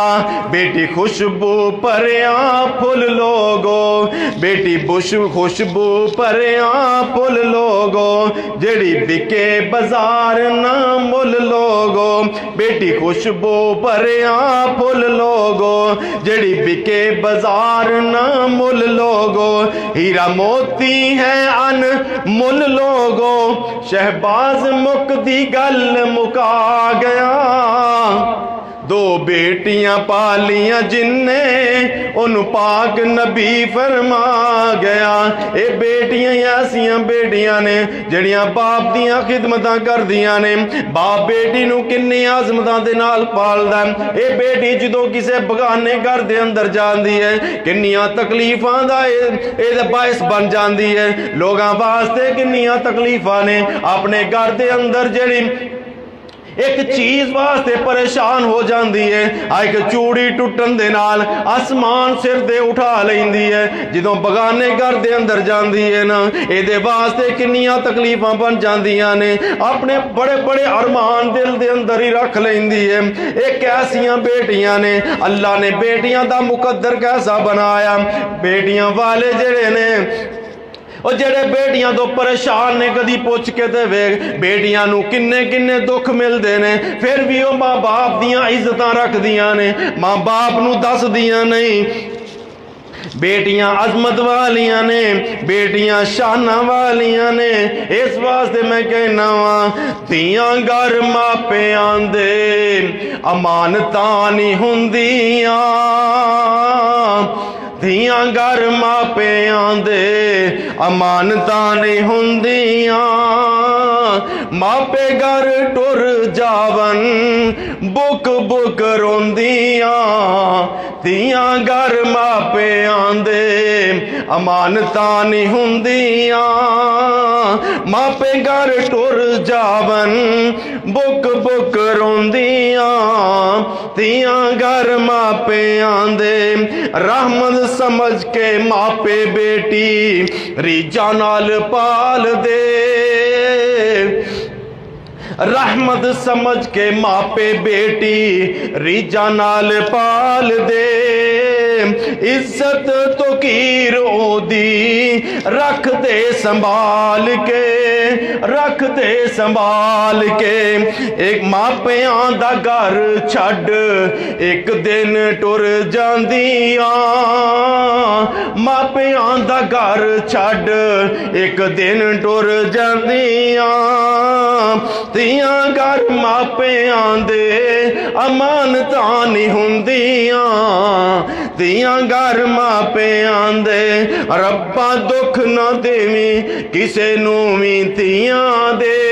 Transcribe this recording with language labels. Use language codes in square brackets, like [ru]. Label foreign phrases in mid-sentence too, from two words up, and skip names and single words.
[pa] بیٹی خوشبو پریاں پھل لوگو، بیٹی خوشبو پریاں پھل لوگو، جڑی بکے بازار نہ مل لوگو، بیٹی خوشبو پریاں پھل لوگو، جڑی بکے بازار نہ مل لوگو، ہیرا موتی ہے ان مل لوگو، شہباز مک دی گل مکا گیا۔ دو بیٹیاں پالیاں جن نے ان پاک نبی فرما گیا اے بیٹیاں ایسیاں بیٹیاں نے جڑیاں باپ دیاں خدمتاں کر دیاں نے باپ بیٹی نو کنی عظمتاں دے نال پالدا اے بیٹی جدوں کسے بگانے گھر دے اندر جاندی ہے کنیاں تکلیفاں دا اے باعث بن جاندی ہے لوگاں واسطے کنیاں تکلیفاں نے اپنے گھر دے اندر جڑی ایک چیز واسطے پریشان ہو جاندی ہے ایک چوڑی ٹوٹن دے نال آسمان سر دے اٹھا لیندی ہے جدوں بگانے گھر دے اندر جاندی ہے نا اے دے واسطے کنیاں تکلیفاں بن جاندیاں نے اپنے بڑے بڑے ارمان دل دے اندر ہی رکھ لیندی ہے ایک ایسیاں بیٹیاں نے اللہ نے بیٹیاں دا مقدر کیسا بنایا بیٹیاں والے جڑے نے اور جڑے بیٹیاں تو پریشان نے کدی پوچھ کے تے ویکھ بیٹیاں نو کنے کنے دکھ ملدے نے پھر بھی وہ ماں باپ دیاں عزتاں رکھ دیاں نے ماں باپ نو دس دیاں نہیں بیٹیاں عظمت والیاں نے بیٹیاں شانہ والیاں نے اس واسطے میں کہنا ہاں دھیاں گھر ماپیاں دے امانتاں نہیں ہوندیاں دھیاں گھر ماپیاں دے امانتاں نہیں ہوندیاں ماپے گھر ٹر جاون بک بک روندیاں دھیاں گھر ماپیاں دے امانتاں نہیں ہوندیاں ماپے گھر ٹر جاون بک بک روندیاں دھیاں گھر ماپیاں دے رحمت سمجھ کے ماپے بیٹی ریجاں نال پال دے رحمت سمجھ کے ماپے بیٹی ریجاں نال پال دے عزت تو کیر او دی رکھ دے سنبھال کے ایک ماپیاں دا گھر چھڈ ایک دن ٹر جاندیاں ماپیاں دا گھر چھڈ ایک دن ٹر جاندیاں دھیاں گھر ماپیاں دے امانتاں نہیں ہوندیاں دھیاں گھر ماپیاں دے ربا دکھ نہ دیویں کسے نو وی دھیاں دے